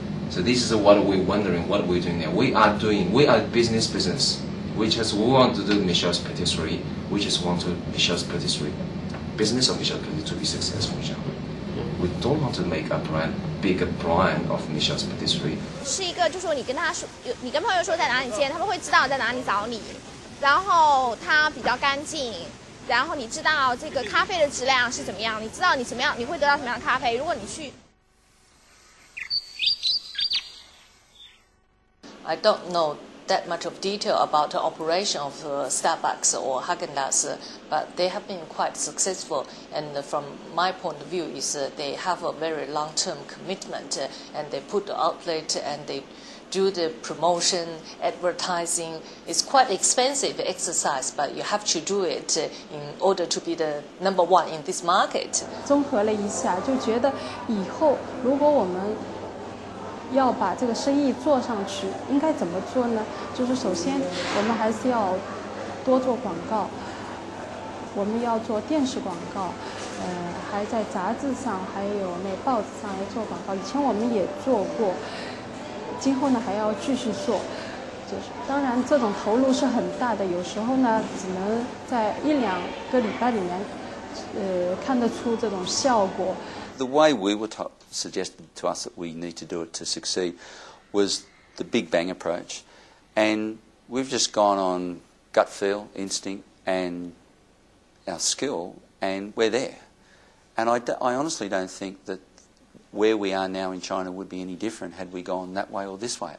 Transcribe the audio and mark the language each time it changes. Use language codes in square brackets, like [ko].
[en] So this is what we're wondering, what we're doing now. We are business. We want to do Michel's Patisserie. We just want to Michel's Patisserie, business of Michel's Patisserie to be successful. We don't want to make a bigger brand of Michel's Patisserie. [zh] 是一个，就说你跟朋友说在哪里见，他们会知道在哪里找你，然后它比较干净，然后你知道这个咖啡的质量是怎么样，你知道你怎么样，你会得到什么样的咖啡。如果你去 [en] I don't know that much of detail about the operation of Starbucks or Häagen-Dazs, but they have been quite successful. And from my point of view, is they have a very long-term commitment, and they put the outlet and they do the promotion, advertising. It's quite expensive exercise, but you have to do it in order to be the number one in this market. [zh] 综合了一下，就觉得以后如果我们要把这个生意做上去，应该怎么做呢？就是首先我们还是要多做广告，我们要做电视广告，还在杂志上还有那报纸上要做广告。以前我们也做过，今后呢还要继续做。就是当然这种投入是很大的，有时候呢只能在1-2个礼拜里面，看得出这种效果。 [en] The way we were suggested to us that we need to do it to succeed was the big bang approach, and we've just gone on gut feel, instinct, and our skill, and we're there. And I honestly don't think that where we are now in China would be any different had we gone that way or this way.